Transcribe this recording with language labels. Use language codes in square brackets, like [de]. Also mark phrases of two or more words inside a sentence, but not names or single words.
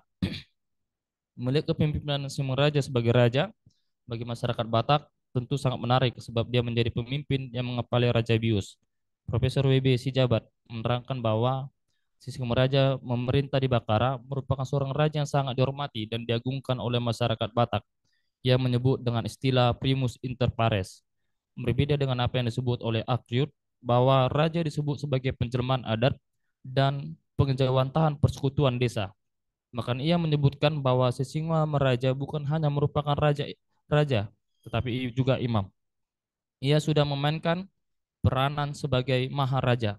[id] Melihat kepemimpinan Simaraja sebagai raja bagi masyarakat Batak tentu sangat menarik sebab dia menjadi pemimpin yang mengepalai Raja Bius. Profesor W.B. Sijabat menerangkan bahwa Simaraja memerintah di Bakara merupakan seorang raja yang sangat dihormati dan diagungkan oleh masyarakat Batak. Ia menyebut dengan istilah [la] primus inter pares. [id] Berbeda dengan apa yang disebut oleh Akyut, bahwa raja disebut sebagai penjelmaan adat dan pengejawantahan persekutuan desa. Maka ia menyebutkan bahwa Sisingwa Meraja bukan hanya merupakan raja, tetapi juga imam. Ia sudah memainkan peranan sebagai maharaja.